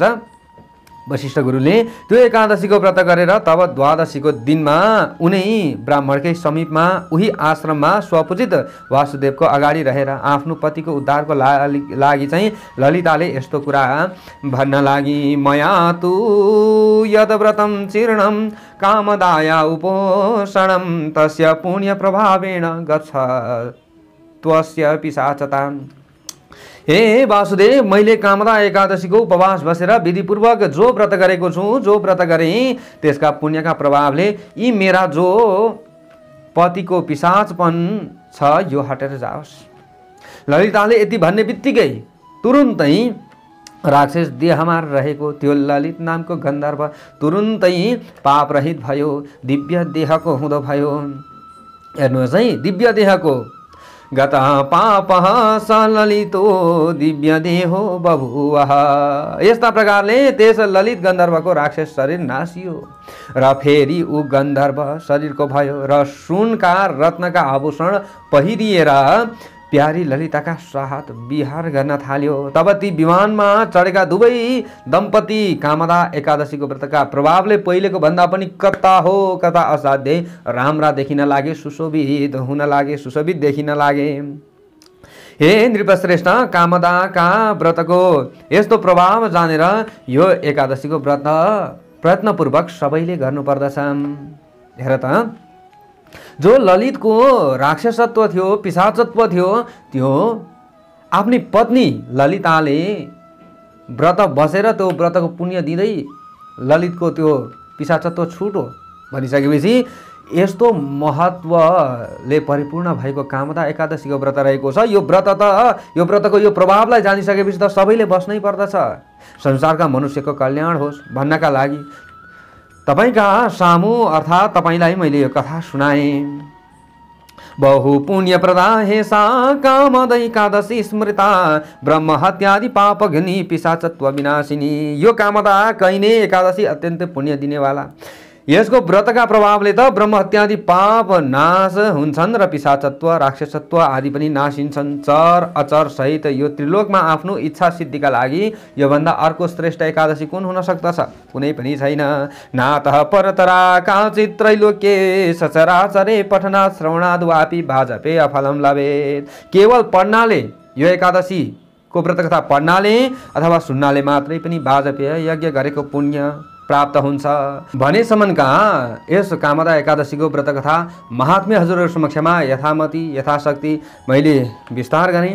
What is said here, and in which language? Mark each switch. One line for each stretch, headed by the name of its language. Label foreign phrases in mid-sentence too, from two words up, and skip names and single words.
Nepali: वशिष्ठ गुरुले त्यो एकादशीको व्रत गरेर तब द्वादशीको दिनमा उनै ब्राह्मणकै समीपमा उही आश्रममा स्वपूजित वासुदेवको अगाडि रहेर आफ्नो पतिको उद्धारको लागि चाहिँ ललिताले यस्तो कुरा भन्न लागि
Sanskrit: मया तु यद व्रतम चिर्णम कामदाया उपोषणम तस्य पुण्य प्रभावेण गच्छ त्वस्य पिशाचता।
Nepali: हे वासुदेव, मैले कामदा एकादशीको उपवास बसेर विधिपूर्वक जो व्रत गरेको छु, जो व्रत गरेँ त्यसका पुण्यका प्रभावले यी मेरा जो पतिको पिशाचपन छ यो हटेर जाओस्। ललिताले यति भन्ने बित्तिकै तुरुन्तै राक्षस देहमा रहेको त्यो ललित नामको गन्धर्व तुरुन्तै पापरहित भयो, दिव्य देहको हुँदो भयो। हेर्नुहोस् है, दिव्य देहको
Sanskrit: गत पापः स ललितो दिव्य देहो बभुवः।
Nepali: यस्ता प्रकारले त्यस ललित गन्धर्वको राक्षस शरीर नासियो र फेरि ऊ गन्धर्व शरीरको भयो र सुनका रत्नका आभूषण पहिरिएर प्यारी ललिताका साथ विहार गर्न थाल्यो। तब ती विमानमा चढेका दुवै दम्पति कामदा एकादशीको व्रतका प्रभावले पहिलेको भन्दा पनि कता हो कता असाध्यै राम्रा देखिन लागे, सुशोभित हुन लागे, सुशोभित देखिन लागे। हे नृपश्रेष्ठ, कामदाका व्रतको यस्तो प्रभाव जानेर यो एकादशीको व्रत प्रयत्नपूर्वक सबैले गर्नुपर्दछ। हेर त, जो ललितको राक्षसत्व थियो, पिशाचत्व थियो, त्यो आफ्नी पत्नी ललिताले व्रत बसेर त्यो व्रतको पुण्य दिँदै ललितको त्यो पिशाचत्व छुटो भनिसकेपछि यस्तो महत्त्वले परिपूर्ण भएको कामदा एकादशीको व्रत रहेको छ। यो व्रतको यो प्रभावलाई जानिसकेपछि त सबैले बस्नै पर्दछ। संसारका मनुष्यको कल्याण होस् भन्नका लागि तपाईका सामु अर्थात् तपाईलाई मैले यो कथा सुनाएँ।
Sanskrit: बहु पुण्य प्रदा हे सा कामदा एकादशी स्मृता ब्रह्म हत्यादि पापघ्नि पिशाचत्व विनाशिनी।
Nepali: यो कामदा कहिने एकादशी अत्यन्तै पुण्य दिनेवाला। यसको व्रतका प्रभावले त ब्रह्म हत्यादि पाप नाश हुन्छन् र पिशाचत्व राक्षसत्व आदि पनि नाशिन्छन्। चर अचर सहित यो त्रिलोकमा आफ्नो इच्छा सिद्धिका लागि योभन्दा अर्को श्रेष्ठ एकादशी कुन हुन सक्दछ? कुनै पनि छैन।
Sanskrit: नातः परतरा काचित् त्रैलोक्ये सचराचरे पठनात् श्रवणाद् वापि भाजपे अफलं लभेत्।
Nepali: केवल पढ्नाले यो एकादशीको व्रतकथा पढ्नाले अथवा सुन्नाले मात्रै पनि वाजपेय यज्ञ गरेको पुण्य प्राप्त हुन्छ भनेसम्मका यस कामदा एकादशीको व्रतकथा महात्म्य हजुरहरू समक्षमा यथामति यथाशक्ति मैले विस्तार गरेँ।